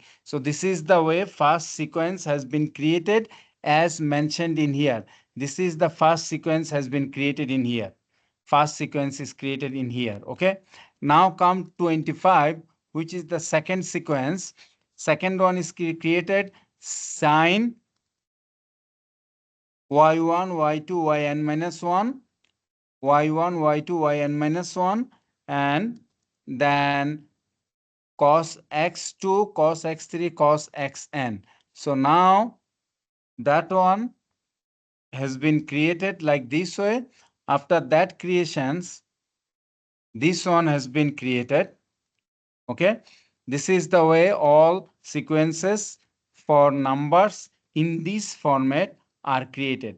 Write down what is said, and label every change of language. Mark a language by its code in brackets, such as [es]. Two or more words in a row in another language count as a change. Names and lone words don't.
[en] So this is the way first sequence has been created as mentioned in here. This is the first sequence has been created in here. First sequence is created in here. Okay, now come 25, which is the second sequence. Second one is created sin y1, y2, yn minus 1, y1, y2, yn minus 1, and then cos x2, cos x3, cos xn. So now that one has been created like this way. After that creations, this one has been created. Okay, this is the way all sequences for numbers in this format are created.